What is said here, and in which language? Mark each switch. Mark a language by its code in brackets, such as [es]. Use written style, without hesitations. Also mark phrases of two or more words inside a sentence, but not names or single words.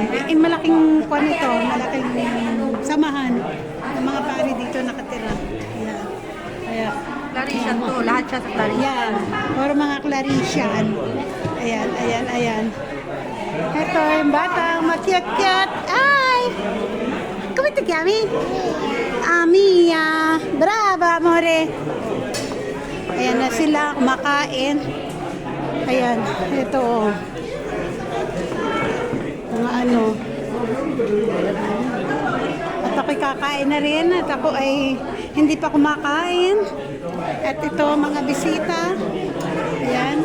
[tl] Malaking malaking samahan ng mga pari dito nakatira. Ayan. Clarician to, lahat siya sa Clarician. Ayan. Puro mga Clarician. Ayan. Ito yung batang makyat-kyat. Ay! Kumita kami? Mia. [it] Brava, amore. [tl] Ayan na sila, kumakain. Ayan, ito. Mga ano. At ako'y kakain na rin. At ako ay hindi pa kumakain. At ito, mga bisita. Ayan.